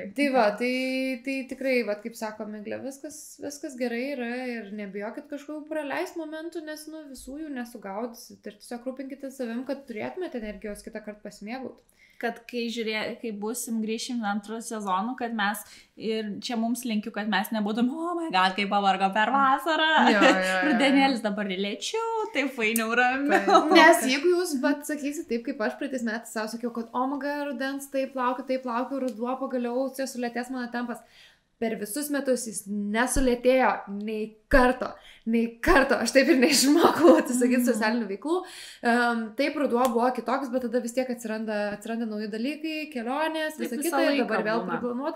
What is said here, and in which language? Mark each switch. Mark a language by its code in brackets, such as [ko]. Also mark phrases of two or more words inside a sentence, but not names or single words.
[lt] Tai tai tikrai, kaip sako Miglė, viskas gerai yra ir nebijokit kažkokių praleist momentų, nes visų jų nesugaudysit ir tiesiog rūpinkite savim, kad turėtumėte energijos kitą kartą pasimėgauti. Kad kai grįšim antrų sezonų, kad mes, ir čia mums linkiu, kad mes nebūtum, [en] oh my god, [lt] kaip pavargo per vasarą. Rudenėlis dabar lėčiau, taip fainiau ramiau. Nes jeigu jūs sakysit taip, kaip aš praeitais metais savo sakiau, kad [en] oh my god, [lt] rudens, taip laukiu, ruduo pagaliau, čia sulėtės mano tempas. Per visus metus jis nesulėtėjo nei karto. Aš taip ir neišmokau atsisakyti socialinių veiklų. Taip, ruduo buvo kitoks, bet tada vis tiek atsiranda nauji dalykai, kelionės, visa kita, ir dabar vėl priplanuota.